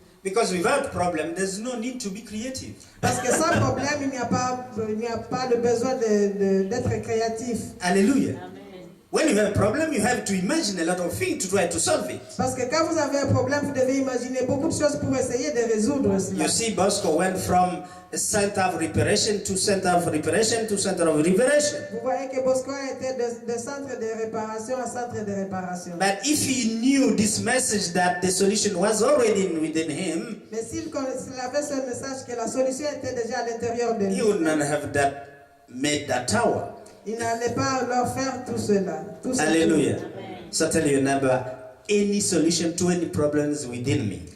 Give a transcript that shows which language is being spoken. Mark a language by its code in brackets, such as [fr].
[en] Because without problem, there's no need to be creative. [fr] Parce que sans problème, il n'y a pas le besoin d'être créatif. [en] Hallelujah. When you have a problem, you have to imagine a lot of things to try to solve it. [fr] Parce que quand vous avez un problème, vous devez imaginer beaucoup de choses pour essayer de résoudre cela. [en] You see, Bosco went from a center of reparation to center of reparation to center of reparation. [fr] Vous voyez que Bosco était de centre de réparation à centre de réparation. [en] But if he knew this message that the solution was already within him, [fr] Mais s'il avait ce message que la solution était déjà à l'intérieur de lui, [en] he would not have made that tower. [fr] il n'allait pas leur faire tout cela. [en] Hallelujah. So tell your neighbor, any solution to any problems within me.